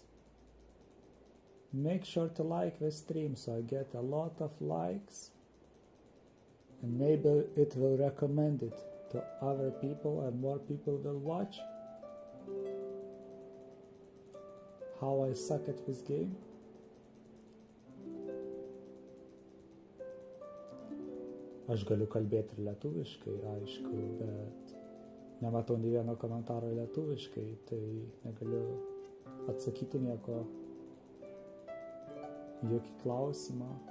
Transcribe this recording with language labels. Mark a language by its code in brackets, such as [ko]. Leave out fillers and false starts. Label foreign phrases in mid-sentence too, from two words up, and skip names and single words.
[en] Make sure to like the stream so I get a lot of likes, and maybe it will recommend it to other people and more people will watch. How I suck at this game. [lt] Aš galiu kalbėti ir lietuviškai, aišku, bet nematau nei vieno komentaro lietuviškai, tai negaliu atsakyti nieko. Jokį klausimą.